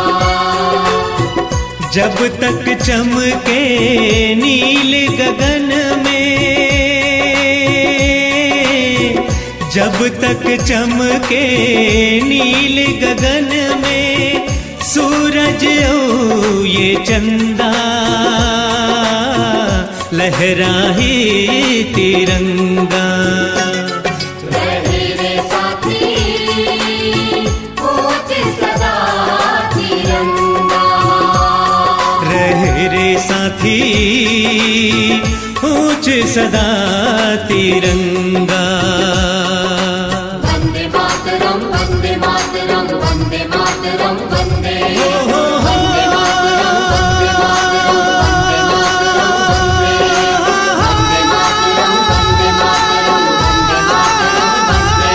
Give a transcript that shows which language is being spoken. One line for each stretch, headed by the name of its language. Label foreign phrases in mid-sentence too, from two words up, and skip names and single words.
Hindi: जब तक चमके नील गगन में जब तक चमके नील गगन में सूरज ओ ये चंदा लहराए तिरंगा। रहे रे साथी ऊंच सदा तिरंगा। रहे रे साथी ऊंच सदा तिरंगा।
Sanskrit: वंदे मातरम वंदे मातरम वंदे मातरम वंदे। वंदे मातरम वंदे मातरम वंदे मातरम वंदे। वंदे मातरम वंदे मातरम वंदे मातरम वंदे।